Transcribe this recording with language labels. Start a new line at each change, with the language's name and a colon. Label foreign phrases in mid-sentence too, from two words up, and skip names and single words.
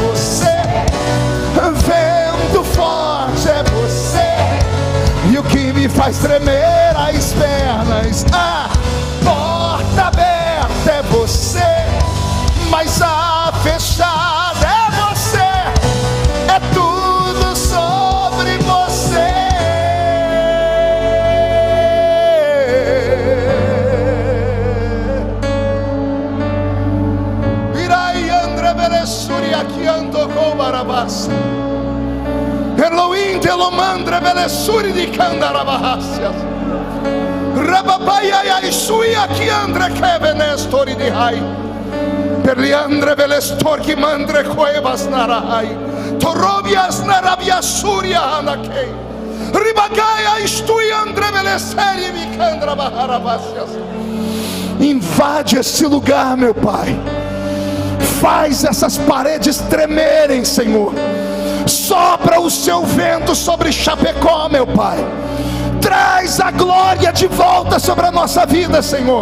Portuguese: você, vento forte é você, e o que me faz tremer as pernas, a porta aberta é você, mas a fechada é você, é tudo sobre você. Elohim telomandre belessuri di candarabahasias. Rababaia e sui aqui andre kevenestori di hai. Per li andre belestor ki mandre cuevas narahai. Torobias narabiasuria anakei. Ribagaia estui andre belesseri vi candrabaharabasias. Invade esse lugar, meu Pai. Faz essas paredes tremerem, Senhor. Sopra o seu vento sobre Chapecó, meu Pai. Traz a glória de volta sobre a nossa vida, Senhor.